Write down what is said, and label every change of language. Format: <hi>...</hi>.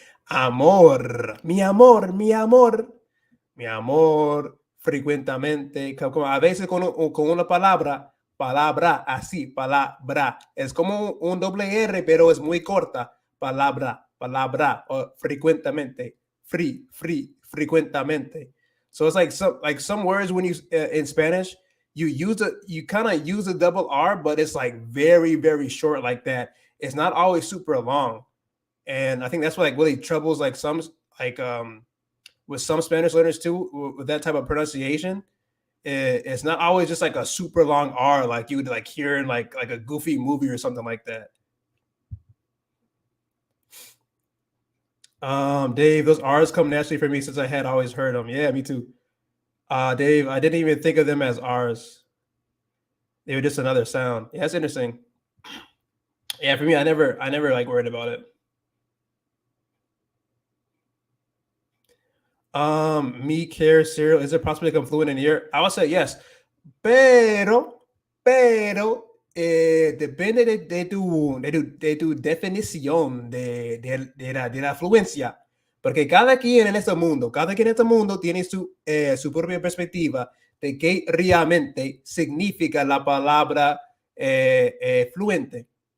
<es>Amor, mi amor, mi amor, mi amor, frecuentemente, como a veces con una palabra así, palabra, es como un doble R, pero es muy corta, palabra, o frecuentemente, frecuentemente.</es> <en>So it's like some words when you in Spanish, you kind of use a double R, but it's like very, very short like that. it's not always super long. And I think that's what like really troubles like some like with some Spanish learners too with that type of pronunciation. It's not always just like a super long R like you would like hear in like a goofy movie or something like that. Dave, those R's come naturally for me since I had always heard them. Yeah, me too. Dave, I didn't even think of them as R's. They were just another sound. Yeah, that's interesting. Yeah, for me, I never like worried about it. Me care cereal. Is it possible to become fluent in a year? I would say yes.</en> <es>Pero, depende de tu definición de la fluencia. Porque cada quien en este mundo tiene su propia perspectiva de qué realmente significa la palabra fluente.</es>